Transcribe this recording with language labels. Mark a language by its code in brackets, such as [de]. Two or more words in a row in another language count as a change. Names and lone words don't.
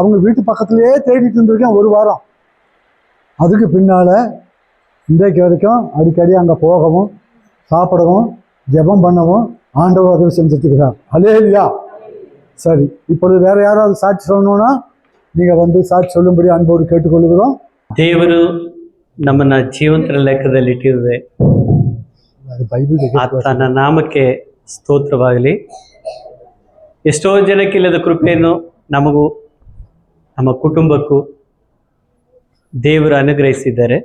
[ta] அவங்க வீட்டு பக்கத்துலேயே தேடிட்டு இருந்திருக்கேன் 1 வாரம். அதுக்கு பின்னால் இன்றைக்கு வரைக்கும் அடிக்கடி அங்கே போகவும் சாப்பிடவும் ஜெபம் பண்ணவும் ஆண்டவர் உதவி செஞ்சுருக்கிறார். அல்லேலூயா. சரி, இப்பொழுது வேறு யாராவது சாட்சி சொல்லணும்னா நீங்கள் வந்து ಸಾಕ್ಷಿ சொல்லும்படி [kn] ಅನ್ಬೋದು ಕೇಳಿಕೊಳ್ಳುವುದೋ. ದೇವರು ನಮ್ಮನ್ನ ಜೀವಂತರ ಲೆಕ್ಕದಲ್ಲಿ ಇಟ್ಟಿರುವುದೇ. ಆತನ ನಾಮಕ್ಕೆ ಸ್ತೋತ್ರವಾಗಲಿ. ಎಷ್ಟೋ ಜನಕ್ಕಿಲ್ಲದ ಕೃಪೆಯನ್ನು ನಮಗೂ ನಮ್ಮ ಕುಟುಂಬಕ್ಕೂ ದೇವರು ಅನುಗ್ರಹಿಸಿದ್ದಾರೆ.